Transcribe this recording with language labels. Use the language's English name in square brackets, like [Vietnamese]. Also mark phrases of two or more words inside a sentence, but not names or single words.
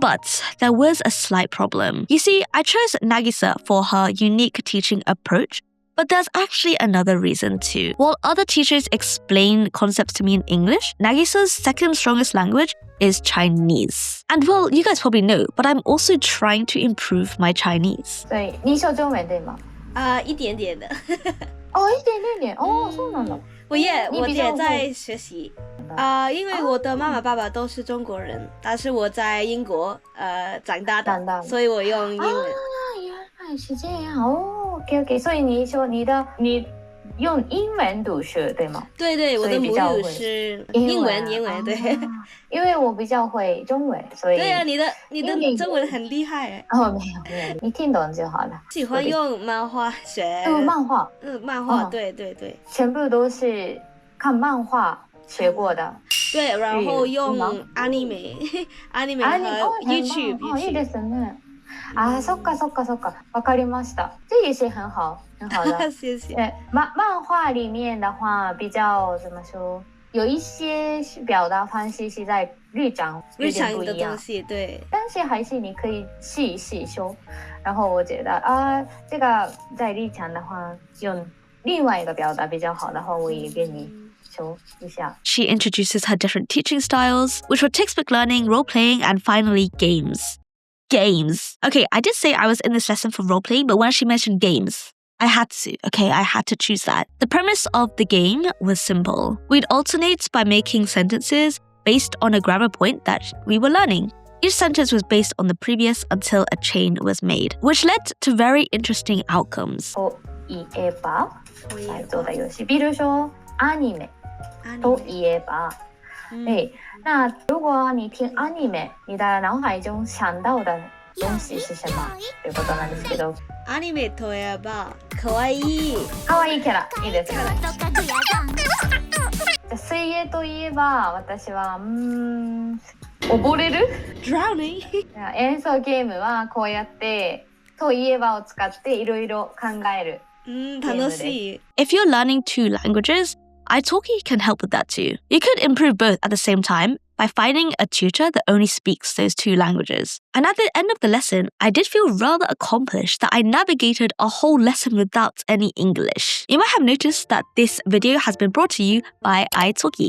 [English] But there was a slight problem. You see, I chose Nagisa for her unique teaching approach, but there's actually another reason too. While other teachers explain concepts to me in English, Nagisa's second strongest language is Chinese. And well, you guys probably know, but I'm also trying to improve my Chinese. [Chinese] 所以你说中文对吗？一点点的。一点点。 [Japanese] そうなんだ。 [Chinese] 我也在学习。因为我的妈妈爸爸都是中国人，但是我在英国长大的，所以我用英文。原来是这样OK， 所以你说你用英文读书对吗？对，我的母语是英文，对。因为我比较会中文，所以对啊，你的中文很厉害哎。没有，你听懂就好了。喜欢用漫画学。漫画。漫画，对。全部都是看漫画学过的。对，然后用 anime 和 YouTube。 [Japanese] いいですね。そっか。わかりました。 [Chinese] 这也是很好的。谢谢。漫画里面的话，比较怎么说？有一些表达方式是在日常有点不一样，的东西对。但是还是你可以试一试说。然后我觉得这个在日常的话，用另外一个表达比较好的话，我也跟你说一下。 [English] She introduces her different teaching styles, which were textbook learning, role-playing, and finally games. Games. Okay, I did say I was in this lesson for role-playing, but when she mentioned games, I had to choose that. The premise of the game was simple. We'd alternate by making sentences based on a grammar point that we were learning. Each sentence was based on the previous until a chain was made, which led to very interesting outcomes. [Chinese] いえば做的游戏，比如说 anime 都いえば，对，那如果你听 anime， 你的脑海中想到的东西是什么？ [Japanese] ということなんですけど。アニメといえば可愛い可愛いキャラいいですよね。じゃあ水泳といえば私は溺れる [English] Drowning [Japanese] 演奏ゲームはこうやってといえばを使っていろいろ考える。楽しい。 [English] If you're learning 2 languages, italki can help with that too. You could improve both at the same time by finding a tutor that only speaks those 2 languages. And at the end of the lesson, I did feel rather accomplished that I navigated a whole lesson without any English. You might have noticed that this video has been brought to you by italki.